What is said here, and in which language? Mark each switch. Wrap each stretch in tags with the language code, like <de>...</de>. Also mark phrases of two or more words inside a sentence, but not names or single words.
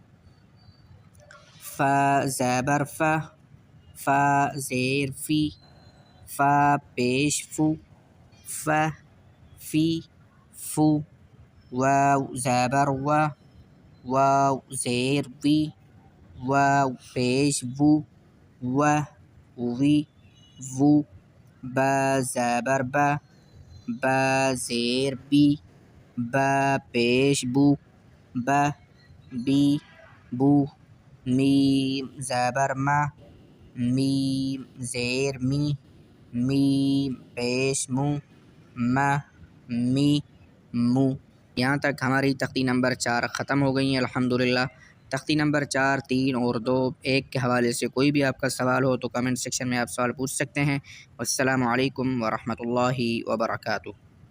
<ur>فا زبر فا فا زیر فی فا پیش فو فا فی فو واو زبر وا واو زیر وی واو پیش وو و وی وو با زبر با با زیر بی با پیش بو با بی بو میم زبر ما میم زیر می میم پیش مو ما می مو یہاں تک ہماری تختی نمبر 4 ختم ہو گئی ہیں الحمدللہ۔ تختی نمبر 4، 3 اور 2، 1 کے حوالے سے کوئی بھی آپ کا سوال ہو تو کمنٹ سیکشن میں آپ سوال پوچھ سکتے ہیں۔</ur> <ar>السلام علیکم ورحمۃ اللہ وبرکاتہ۔</ar>